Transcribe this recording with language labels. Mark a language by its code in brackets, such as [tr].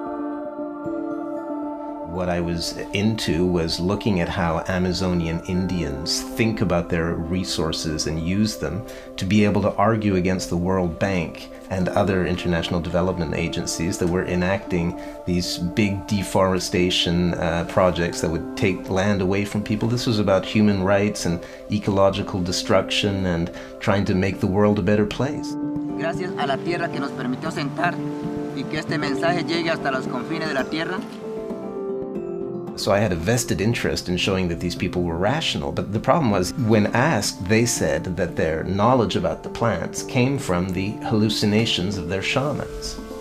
[en] What I was into was looking at how Amazonian Indians think about their resources and use them to be able to argue against the World Bank and other international development agencies that were enacting these big deforestation projects that would take land away from people. This was about human rights and ecological destruction and trying to make the world a better place. [es] Gracias a la tierra que nos permitió sentar y que este mensaje llegue hasta los confines de la tierra. [en] So I had a vested interest in showing that these people were rational, but the problem was, when asked, they said that their knowledge about the plants came from the hallucinations of their shamans.